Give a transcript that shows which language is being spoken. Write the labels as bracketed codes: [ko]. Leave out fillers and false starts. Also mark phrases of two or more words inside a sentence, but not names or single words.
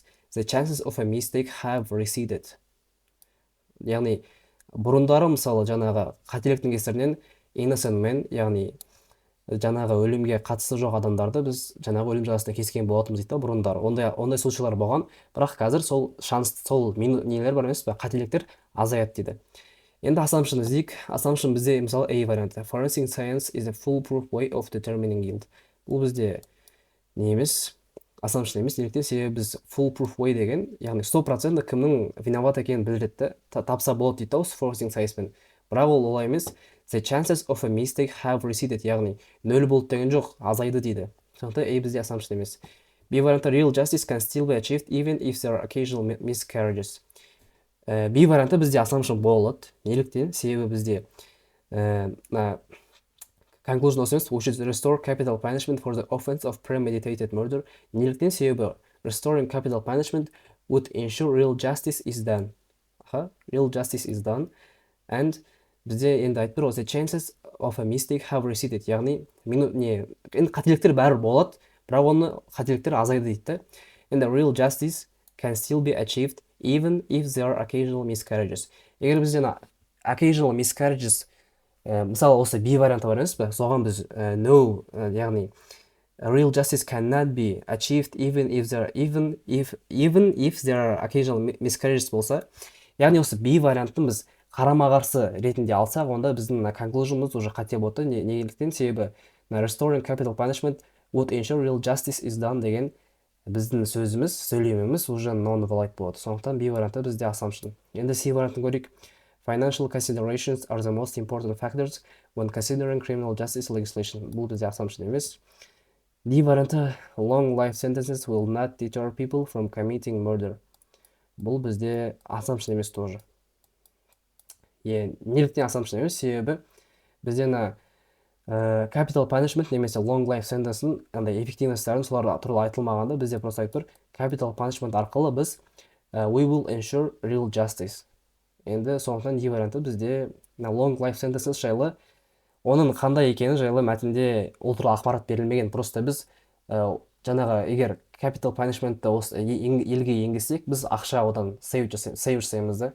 [en] The chances of a mistake have receded. [kk] Яғни бұрындары мысалы жаңағы қателіктің кесірінен [en] innocent men, [kk] яғни жаңағы өлімге қатысы жоқ адамдарды біз жаңағы өлім жазасына кескен болатынбыз дейді бұрындары. Ондай случайлар болған, бірақ қазір сол нелер бар емес пе, қателіктер азаяды дейді. Енді assumption іздейік. Assumption бізде мысалы A варианты. [en] Forensic science is a foolproof way of determining guilt. [kk] Бұл бізде не емес, assumption емес. Неліктен? Себебі біз [en] foolproof way [kk] деген, яғни 100% кімнің виноват екенін білдіреді, тапса болады дейді осы [en] forensic science- [kk] пен. Бірақ ол олай емес. [en] The chances of a mistake have receded, [kk] яғни нөл болды деген жоқ, азайды дейді. Сондықтан A бізде assumption емес. B варианты [en] real justice can still be achieved even if there are occasional miscarriages. [kk] B варианты бізде assumption болады. Неліктен? Себебі бізде conclusion осы емес. [en] We should restore capital punishment for the offense of premeditated murder. [kk] Неліктен? [en] Себебі restoring capital punishment would ensure real justice is done. Real justice is done. And [kk] бізде енді айтып тұр, [en] the chances of a mistake have receded. [kk] Яғни енді қателіктер бәрібір болады, бірақ оны қателіктер азайды дейді. [en] And the real justice can still be achieved even if there are occasional miscarriages. [kk] Егер бізде [en] occasional miscarriages [kk] мысалы осы B варианты бар емес пе, соған біз no, яғни [en] real justice cannot be achieved even if there are occasional miscarriages [kk] болса, яғни осы B вариантын біз қарама-қарсы ретінде алсақ, онда біздің conclusion'ымыз уже қате болды. Неліктен? [en] Себебі restoring capital punishment would ensure real justice is done [kk] деген біздің сөзіміз, сөйлеміміз уже non-valid болады. Сондықтан B варианты бізде assumption. Енді C вариантын көрейік. [en] Financial considerations are the most important factors when considering criminal justice legislation. [kk] Бұл бізде assumption емес. D варианты [en] long life sentences will not deter people from committing murder. [kk] Бұл бізде assumption емес тоже. Неліктен assumption емес? Себебі бізде [en] capital punishment [kk] немесе [en] long life sentence'ın [kk] эффективностьтарын солар туралы айтылмағанда, бізде просто айтып тұр, [en] capital punishment [kk] арқылы біз [en] we will ensure real justice. [kk] Енді сондықтан D варианты бізде [en] long life sentences [kk] жайлы, оның қандай екені жайлы мәтінде ол туралы ақпарат берілмеген. Просто біз жаңағы егер [en] capital punishment'ты [kk] елге енгізсек, біз ақша одан save жасаймыз да.